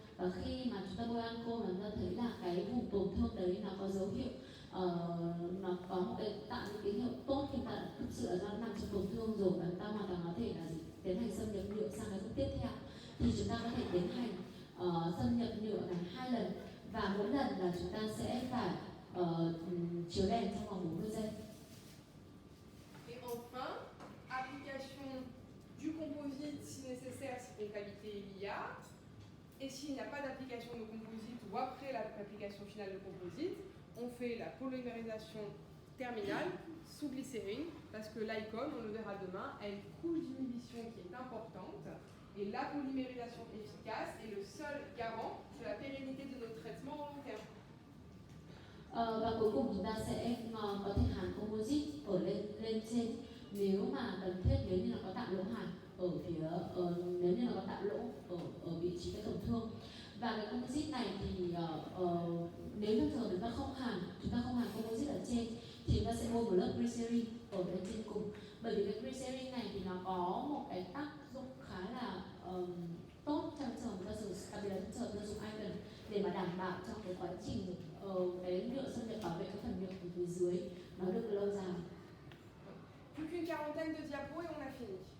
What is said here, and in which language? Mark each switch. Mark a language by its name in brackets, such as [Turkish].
[Vietnamese] Và khi mà chúng ta bôi ancol, chúng ta thấy là cái vùng tổn thương đấy nó có dấu hiệu, nó có một cái tạo những tín hiệu tốt khi ta thực sự là nó nằm trong tổn thương rồi, và chúng ta hoàn toàn có thể là tiến hành xâm nhập nhựa sang cái bước tiếp theo. Thì chúng ta có thể tiến hành xâm nhập nhựa này 2 lần, và mỗi lần là chúng ta sẽ phải chiếu đèn trong vòng 40 giây. [French] Et enfin, application du composite si nécessaire, si concavité il y a. Et s'il n'y a pas d'application de composite ou après l'application finale de composite, on fait la polymérisation terminale sous glycérine, parce que l'Icon, on le verra demain, a une couche d'inhibition qui est importante, et la polymérisation efficace est le seul garant de la pérennité de notre traitement au long terme. [Vietnamese] Và cuối cùng chúng ta sẽ có thể hàn composite ở lên trên nếu mà cần thiết, nếu như là có tạo lỗ hàn ở phía nếu như là có tạo lỗ ở vị trí cái tổn thương. Và cái composite này thì nếu như thường chúng ta không hàn composite ở trên thì chúng ta sẽ bôi một lớp glycerin ở bên trên cùng, bởi vì cái glycerin này thì nó có một cái tác dụng khá là tốt trong trường hợp ta dùng, đặc biệt là trong trường hợp ta dùng icon để mà đảm bảo trong cái quá trình cái nhựa xâm nhập bảo vệ cái phần nhựa ở phía dưới nó được lâu dài. [French] Plus qu'une quarantaine de diapos et on a fini.